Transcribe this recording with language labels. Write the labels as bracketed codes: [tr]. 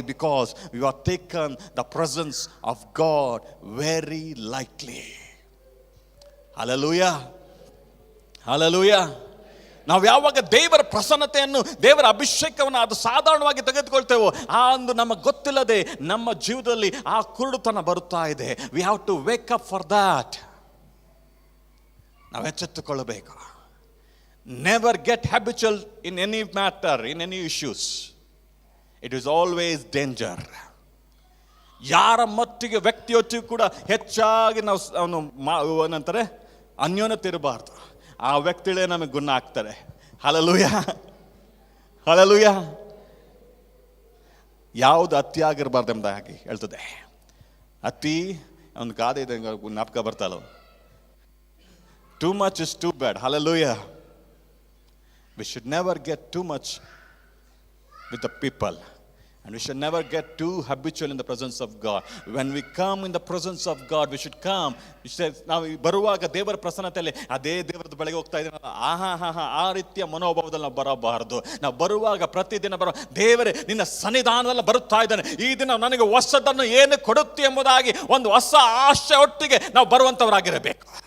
[en] Because we have taken the presence of God very lightly. Hallelujah, hallelujah. [kn] ನಾವು ಯಾವಾಗ ದೇವರ ಪ್ರಸನ್ನತೆಯನ್ನು, ದೇವರ ಅಭಿಷೇಕವನ್ನು ಅದು ಸಾಧಾರಣವಾಗಿ ತೆಗೆದುಕೊಳ್ತೇವೋ ಆ ಒಂದು ನಮಗೆ ಗೊತ್ತಿಲ್ಲದೆ ನಮ್ಮ ಜೀವನದಲ್ಲಿ ಆ ಕುರುಡುತನ ಬರುತ್ತಾ ಇದೆ. [en] We have to wake up for that. [kn] ನಾವು ಎಚ್ಚೆತ್ತುಕೊಳ್ಳಬೇಕು. [en] Never get habitual in any matter, in any issues. It is always danger. [kn] ಯಾರ ಮಟ್ಟಿಗೆ ವ್ಯಕ್ತಿಯೊಟ್ಟಿಗೂ ಕೂಡ ಹೆಚ್ಚಾಗಿ ನಾವು ಏನಂತಾರೆ ಅನ್ಯೋನ್ಯತೆ ಇರಬಾರ್ದು. ಆ ವ್ಯಕ್ತಿಗಳೇ ನಮಗೆ ಗುಣ ಆಗ್ತಾರೆ. Hallelujah, hallelujah. ಯಾವುದು ಅತಿಯಾಗಿರಬಾರ್ದು ಎಂಬುದಾಗಿ ಹೇಳ್ತದೆ. ಅತಿ ಒಂದು ಗಾದೆ ಇದೆ, ಜ್ಞಾಪಕ ಬರ್ತಾಯಿಲ್ಲ. [en] Too much is too bad. [kn] Hallelujah. [en] We should never get too much with the people, and we should never get too habitual in the presence of God. When we come in the presence of God, we should come. [kn] ನಾವು ಬರುವಾಗ ದೇವರ ಪ್ರಸನ್ನತೆಯಲ್ಲಿ ಅದೇ ದೇವರದ ಬಳಿಗೆ ಹೋಗ್ತಾ ಇದ್ದೀನಲ್ಲ, ಆ ರೀತಿಯ ಮನೋಭಾವದಲ್ಲಿ ನಾವು ಬರಬಾರದು. ನಾವು ಬರುವಾಗ ಪ್ರತಿದಿನ ದೇವರೇ ನಿನ್ನ ಸನ್ನಿಧಾನದಲ್ಲಿ ಬರುತ್ತಾ ಇದ್ದಾನೆ, ಈ ದಿನ ನನಗೆ ಹೊಸದನ್ನು ಏನು ಕೊಡುತ್ತೆ ಎಂಬುದಾಗಿ ಒಂದು ಹೊಸ ಆಶೆ ಒಟ್ಟಿಗೆ ನಾವು ಬರುವಂತವರಾಗಿರಬೇಕು.